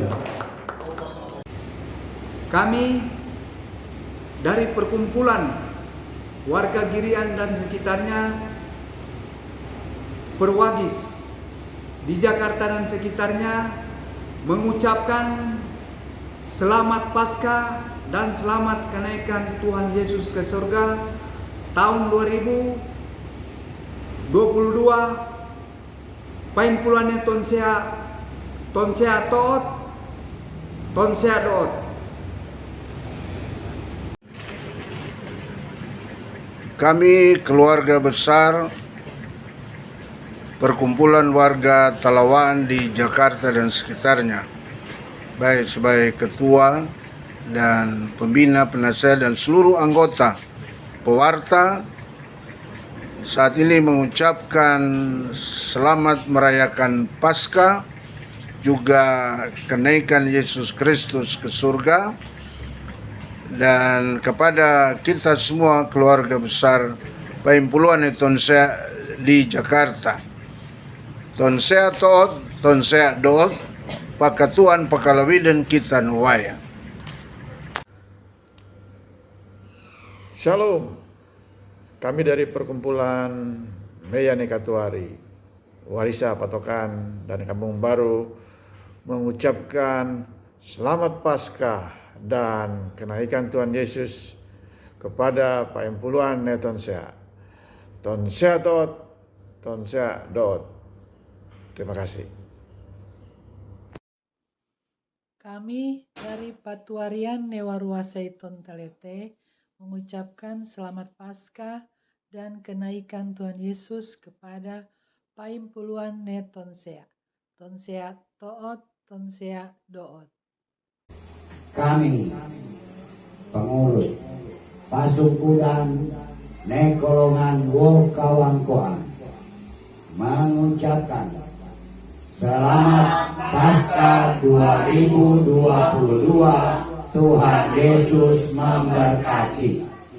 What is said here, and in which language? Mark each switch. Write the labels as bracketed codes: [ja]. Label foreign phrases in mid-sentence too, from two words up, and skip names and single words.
[id] Kami dari perkumpulan warga Girian dan sekitarnya, Perwagis di Jakarta dan sekitarnya, mengucapkan selamat Paskah dan selamat kenaikan Tuhan Yesus ke surga tahun 2022. [txs] Pain puluhannya tonsea toot, tonsea doot. [id] Kami keluarga besar perkumpulan warga Talawan di Jakarta dan sekitarnya, baik sebagai ketua dan pembina, penasehat dan seluruh anggota pewarta, saat ini mengucapkan selamat merayakan Paskah, juga kenaikan Yesus Kristus ke surga. Dan kepada kita semua keluarga besar Paimpuluan Tonsea di Jakarta, [txs] tonsea toot, tonsea doot, pakatuan pakalawiden kita nuwaya. [id] Shalom, kami dari perkumpulan Meya Nekatuari, Warisa Patokan dan Kampung Baru mengucapkan selamat Paskah dan kenaikan Tuhan Yesus kepada Paimpuluan Tonsea. [txs] Tonsea toot, tonsea doot. [id] Terima kasih. Kami dari Patuarian Newaruasaiton Talete mengucapkan selamat Paskah dan kenaikan Tuhan Yesus kepada Paimpuluan Tonsea. [txs] Tonsea toot, tonsea doot. [id] Kami pengurus Pasukudan Nekolongan Wokawangkoan mengucapkan selamat Paskah 2022, Tuhan Yesus memberkati.